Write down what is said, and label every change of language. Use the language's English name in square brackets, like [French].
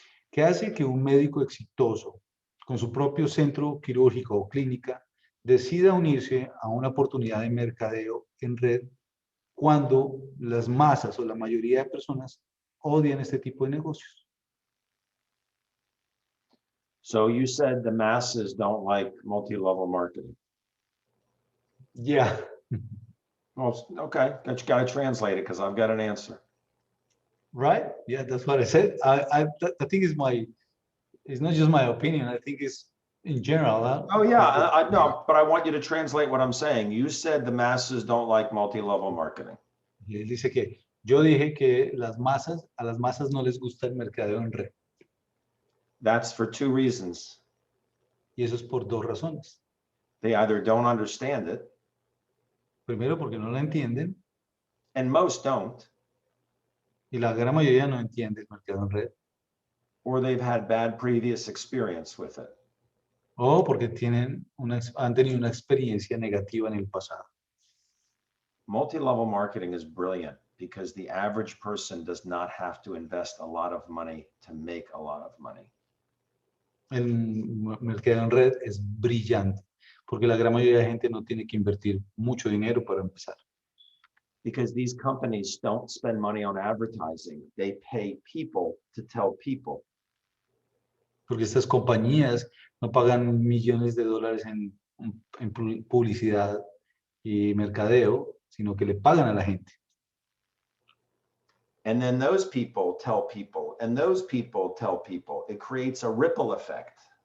[Spanish] ¿Qué hace que un médico exitoso, con su propio centro quirúrgico o clínica, decida unirse a una oportunidad de mercadeo en red cuando las masas o la mayoría de personas odian este tipo de negocios? [English] So you said the masses don't like multi-level marketing. Yeah. Well, okay, but you got to translate it because I've got an answer. Right? Yeah, that's what I said. I think it's not just my opinion. I think it's in general. Oh yeah, I know, but I want you to translate what I'm saying. You said the masses don't like multi-level marketing. [Spanish] Y él dice que yo dije que a las masas no les gusta el mercadeo en red. [English] That's for two reasons. [Spanish] Y eso es por dos razones. [English] They either don't understand it, [Spanish] Primero, porque no la entienden, [English] and most don't, [Spanish] y la gran mayoría no entiende el mercado en red, [English] or they've had bad previous experience with it. [Spanish] o porque han tenido una experiencia negativa en el pasado. [English] Multi-level marketing is brilliant because the average person does not have to invest a lot of money to make a lot of money. [Spanish] El mercado en red es brillante, porque la gran mayoría de gente no tiene que invertir mucho dinero para empezar. [English] Because these companies don't spend money on advertising. They pay people to tell people. [Spanish] Porque estas compañías no pagan millones de dólares en publicidad y mercadeo, sino que le pagan a la gente. [English] And then those people tell people, and those people tell people. It creates a ripple effect.